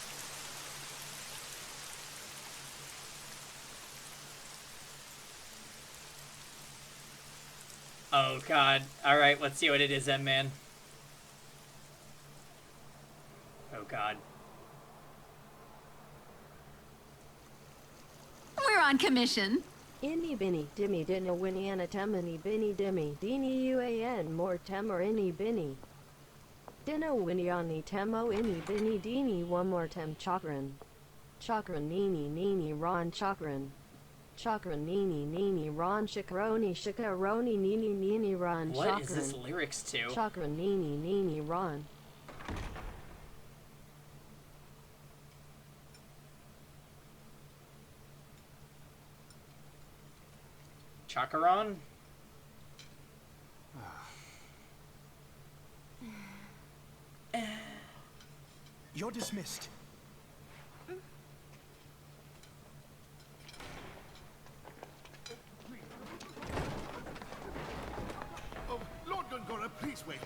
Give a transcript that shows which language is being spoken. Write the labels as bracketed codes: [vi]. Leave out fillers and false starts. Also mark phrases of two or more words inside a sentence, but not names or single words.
[en] Oh, God. Alright, let's see what it is then, man. Oh, God. We're on commission. Inni binny dimmy dinna winny anatemini binny dimmy dini uan more tem or inni binny. Dinna winny ani temo inni binny dini one more tem chakran. Chakran nini nini ron chakran. Chakran nini nini ron shakaroni shakaroni nini nini ron chakran. What is this lyrics to? Chakran nini nini ron. Chakaron? You're dismissed. Oh, Lord Gongora, please wait.